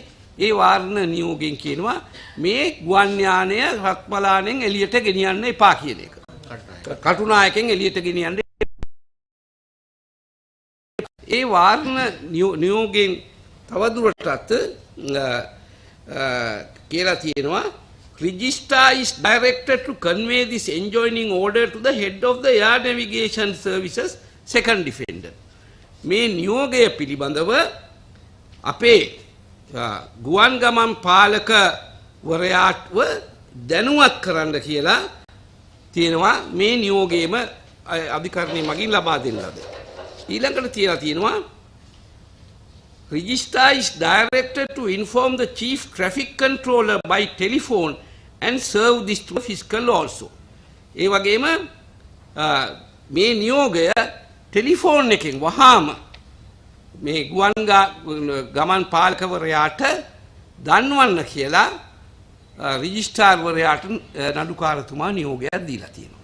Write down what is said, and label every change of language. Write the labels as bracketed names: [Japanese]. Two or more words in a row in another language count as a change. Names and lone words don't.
[Sinhala] ඒ වාරණ නියෝගයෙන් කියනවා මේ ගුවන් යානය රත්මලානෙන් එළියට ගෙනියන්න එපා කියන එක. කටුනායකෙන් එළියට ගෙනියන්න. ඒ වාරණ නියෝගයෙන් තවදුරටත් කියලා තියෙනවා [English] Register is directed to convey this enjoining order to the head of the Air Navigation Services second defendant. [Sinhala] මේ නියෝගය පිළිබඳව අපේ ගුවන් ගමන් පාලකවරයාටව දැනුවත් කරන්න කියලා තියෙනවා. මේ නියෝගයේම අධිකරණය මගින් ලබා දෙන්න ලද. ඊළඟට තියලා තියෙනවා [English] Register is directed to inform the chief traffic controller by telephone and serve this to the fiscal also. [Sinhala] ඒ වගේම මේ නියෝගය ටෙලිෆෝන් එකෙන් වහාම මේ ගුවන් ගමන් පාලකවරයාට දන්වන්න කියලා රෙජිස්ට්‍රාර්වරයාට නඩුකාරතුමා නියෝගයක් දීලා තියෙනවා.